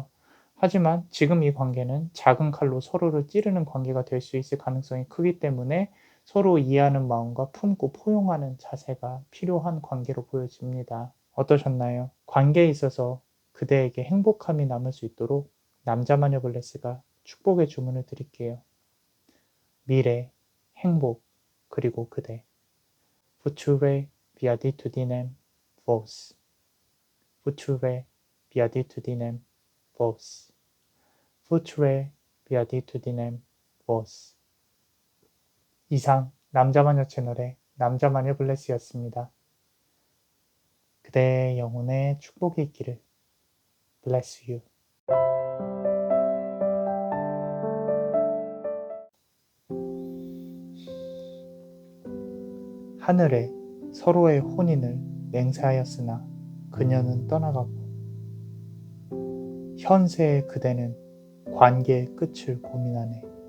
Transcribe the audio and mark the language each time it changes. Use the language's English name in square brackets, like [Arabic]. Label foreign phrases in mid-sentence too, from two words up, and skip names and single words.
[Korean] 하지만 지금 이 관계는 작은 칼로 서로를 찌르는 관계가 될 수 있을 가능성이 크기 때문에 서로 이해하는 마음과 품고 포용하는 자세가 필요한 관계로 보여집니다. 어떠셨나요? 관계에 있어서 그대에게 행복함이 남을 수 있도록 남자마녀 블레스가 축복의 주문을 드릴게요. 미래, 행복, 그리고 그대. [Latin] Future beatitudinem vos. Future beatitudinem vos. Future beatitudinem vos. [Korean] 이상 남자마녀 채널의 남자마녀 블레스였습니다. 그대의 영혼에 축복이 있기를. [English] Bless you. [Korean] 하늘에 서로의 혼인을 맹세하였으나 그녀는 떠나가고 현세의 그대는 관계의 끝을 고민하네.